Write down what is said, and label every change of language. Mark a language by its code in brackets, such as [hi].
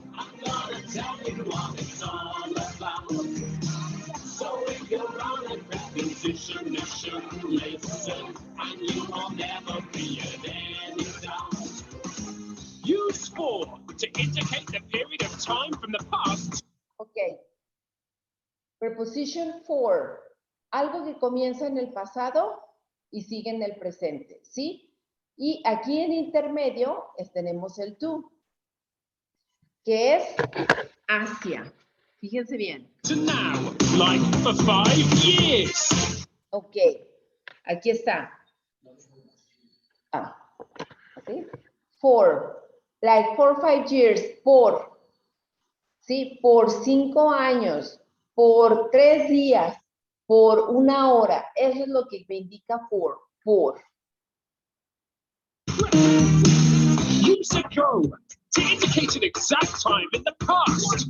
[en] I'm gonna tell you what it's all about. So if you're on a preposition mission, listen, and you will never be in any doubt. Use for to indicate the period of time from the past. Okay. Preposition for. [es] Algo que comienza en el pasado y sigue en el presente, ¿sí? Y aquí en intermedio tenemos el to, que es hacia. Fíjense bien. [en] To now, like for 5 years. [es] Ok, aquí está. ¿Sí? For, [en] like for 5 years, [es] por. ¿Sí? Por 5 años, por 3 días, por 1 hora. Eso es lo que me indica for. [en] Use ago to indicate an exact time in the past.